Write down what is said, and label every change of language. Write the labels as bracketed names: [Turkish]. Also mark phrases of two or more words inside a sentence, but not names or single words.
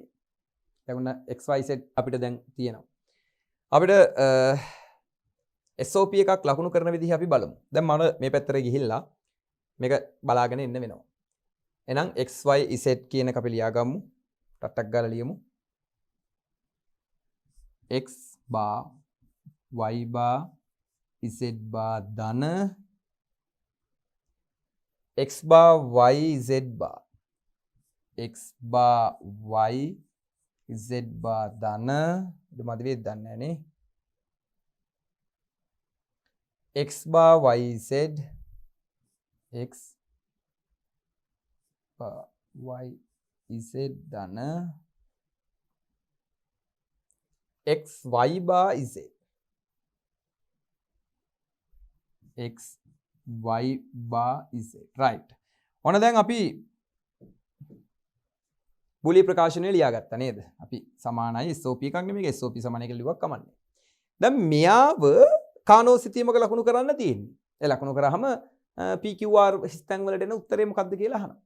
[Sinhala] දැන් ඔන්න XYZ අපිට දැන් තියෙනවා. අපිට SOP එකක් ලකුණු කරන විදිහ අපි බලමු. දැන් මම මේ පැත්තට ගිහිල්ලා මේක බලාගෙන ඉන්න වෙනවා. එහෙනම් XYZ කියන එක අපි ලියා ගමු. ටට්ටක් ගාලා ලියමු. [English] X bar Y bar Z bar [Sinhala] ධන [English] X bar Y Z bar X bar Y Z bar [Sinhala] ධන මදි වේද දන්නේ නැහැ නේ. [English] X bar Y Z X bar Y Z ධන X Y bar Z X Y bar Z right. [Sinhala] ඔන්න දැන් අපි බූලිය ප්‍රකාශනය ලියාගත්තා නේද? අපි සමානයි SOP එකක් නෙමෙයි SOP සමානයි කියලා ලිව්වක් කමන්නේ. දැන් මෙයාව කානෝසිතියමක ලකුණු කරන්න තියෙන්නේ. ඒ ලකුණු කරාම PQR හිස්තැන් වලට එන උත්තරේ මොකක්ද කියලා අහනවා.